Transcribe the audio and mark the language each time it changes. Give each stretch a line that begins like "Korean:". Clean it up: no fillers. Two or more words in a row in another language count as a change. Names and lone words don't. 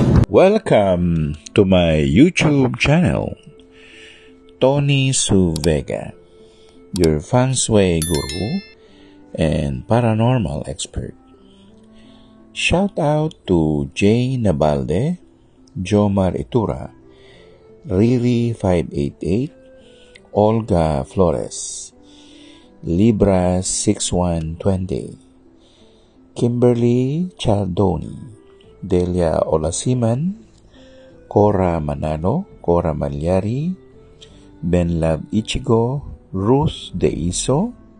English: Welcome to my YouTube channel, Tony Su Vega, your feng shui guru and paranormal expert. Shout out to Jay Nabalde, Jomar Itura, Riri 588, Olga Flores, Libra 6120, Kimberly Chaldoni, Delia Olasiman, Cora Manalo, Cora Malyari, Benlab Ichigo, Ruth Deiso,